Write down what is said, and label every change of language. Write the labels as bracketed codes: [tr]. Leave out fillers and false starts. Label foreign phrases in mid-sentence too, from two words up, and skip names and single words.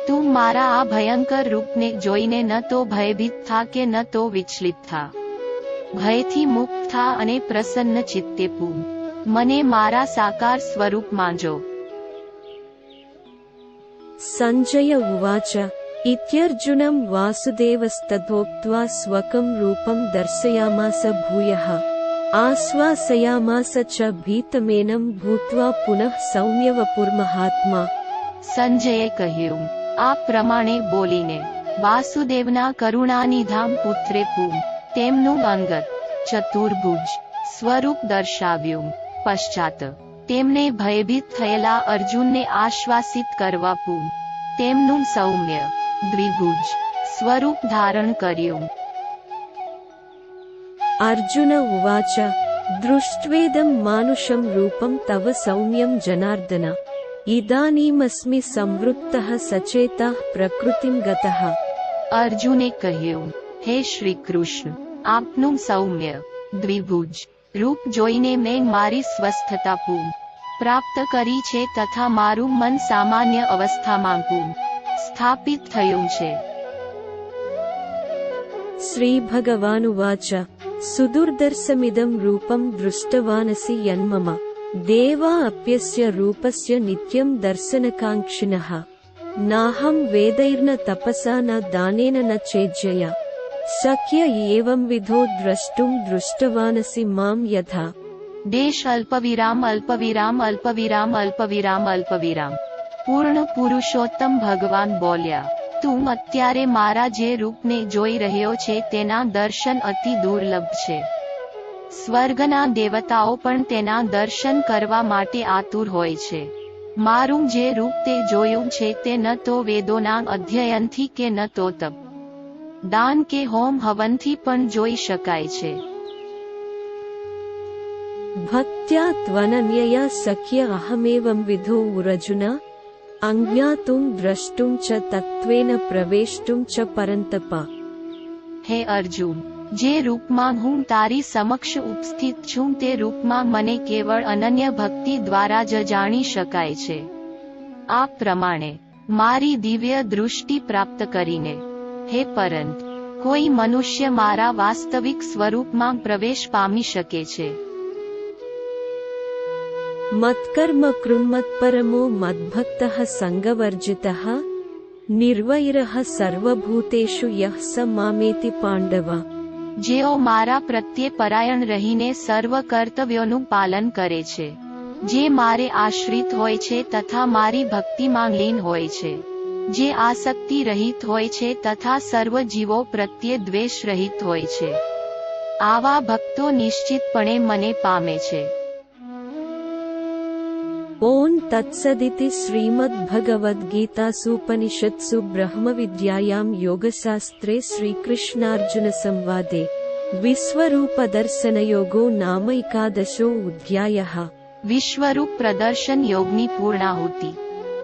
[gu] તું મારા આ ભયંકર રૂપને જોઈને ન તો ભયભીત થા કે ન તો વિચલિત થા. ભયથી મુક્ત થા અને પ્રસન્ન ચિત્તે પૂ મને મારા સાકાર સ્વરૂપમાં જો. [sa] સંજય ઉવાચ इत्यर्जुनं वासुदेवस्तथोक्त्वा स्वकं रूपं दर्शयामास भूयः आश्वासयामास च भीतमेनं भूत्वा पुनः सौम्यवपुर्महात्मा. [gu] સંજયે કહ્યું, આ પ્રમાણે બોલીને વાસુદેવના કરુણાનિધામ પુત્રે પૂ તેમનું અંગત ચતુર્ભુજ સ્વરૂપ દર્શાવ્યું. પશ્ચાત તેમને ભયભીત થયેલા અર્જુનને આશ્વાસિત કરવા પૂ તેમનું સૌમ્ય દ્વિભુજ સ્વરૂપ ધારણ કર્યું. [sa] अर्जुन उवाच दृष्ट्वेदं मानुषं रूपं तव सौम्यं जनार्दन इदानीमस्मि संवृत्तः सचेतः प्रकृतिं गतः. [gu] અર્જુને કહ્યું, હે શ્રી કૃષ્ણ, આપનું સૌમ્ય દ્વિભુજ રૂપ જોઈને મેં મારી સ્વસ્થતા પૂ પ્રાપ્ત કરી છે તથા મારું મન સામાન્ય અવસ્થામાં પૂ સ્થાપિત થયું છે. [sa] श्री भगवानुवाच सुदुर्दर्शमिदं रूपं दृष्टवानसि यन्मम देवा अप्यस्य रूपस्य नित्यं दर्शनकाङ्क्षिणः नाहं वेदैर्न तपसा न दानेन न चेज्जया शक्य एवंविधो द्रष्टुं दृष्टवानसि मां यथा. દેશ અલ્પવિરામ અલ્પવિરામ અલ્પવિરામ અલ્પવિરામ અલ્પવિરામ. [gu] પૂર્ણ પુરુષોત્તમ ભગવાન બોલ્યા, તું અત્યારે મારા જે રૂપને જોઈ રહ્યો છે તેના દર્શન અતિ દુર્લભ છે. સ્વર્ગના દેવતાઓ પણ તેના દર્શન કરવા માટે આતુર હોય છે. મારું જે રૂપ તે જોયું છે તે ન તો વેદોના અધ્યયનથી કે ન તો તપ દાન કે હોમ હવનથી પણ જોઈ શકાય છે. [sa] भक्त्या त्वनन्यया शक्य अहमेवं विधो अर्जुन अज्ञातुं द्रष्टुं च तत्त्वेन प्रवेष्टुं च परन्तप. [gu] હે અર્જુન, જે રૂપમાં હું તારી સમક્ષ ઉપસ્થિત છું તે રૂપમાં મને કેવળ અનન્ય ભક્તિ દ્વારા જ જાણી શકાય છે. આ પ્રમાણે મારી દિવ્ય દૃષ્ટિ પ્રાપ્ત કરીને હે પરંત કોઈ મનુષ્ય મારા વાસ્તવિક સ્વરૂપમાં પ્રવેશ પામી શકે છે. [sa] मत्कर्म कृन्मत्परमो मद्भक्तः संगवर्जितः निर्वैरः सर्वभूतेषु यः स मामेति पांडव. [gu] જેઓ મારા પ્રત્યે પરાયણ રહીને સર્વ કર્તવ્યોનું પાલન કરે છે, જે મારે આશ્રિત હોય છે તથા મારી ભક્તિમાં લીન હોય છે, જે આસક્તિ રહિત હોય છે તથા સર્વ જીવો પ્રત્યે દ્વેષ રહિત હોય છે, આવા ભક્તો નિશ્ચિતપણે મને પામે છે. [sa] ओम तत्सदिति श्रीमद्भगवद्गीतासूपनिषत्सु ब्रह्मविद्यायां योगशास्त्रे श्रीकृष्णार्जुनसंवादे विश्वरूपदर्शनयोगो नाम 11 अध्यायः. [gu] વિશ્વરૂપ પ્રદર્શન યોગની પૂર્ણાહુતિ.